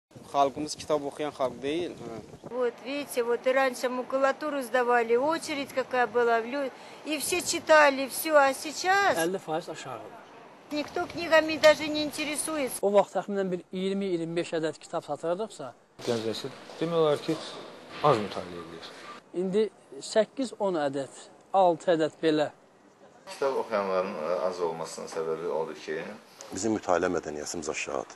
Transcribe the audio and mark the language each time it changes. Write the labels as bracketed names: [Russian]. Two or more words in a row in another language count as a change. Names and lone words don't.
[Turkish] Halkımız kitap okuyan halk değil. [Russian] Вот, видите, вот и раньше макулатуру сдавали, очередь какая была, и все читали, все, а сейчас [Azerbaijani] 50% aşağıdır. [Russian] никто книгами даже не интересуется. [Azerbaijani] O vaxt təxminən bir 20-25 ədəd kitab satırdıqsa, Gənc nəsil demək olar ki, az mütaliə edir. indi 8-10 ədəd, 6 ədəd belə. Kitab oxuyanların az olmasının səbəbi odur ki, bizim mütaliə mədəniyyətimiz aşağıdır.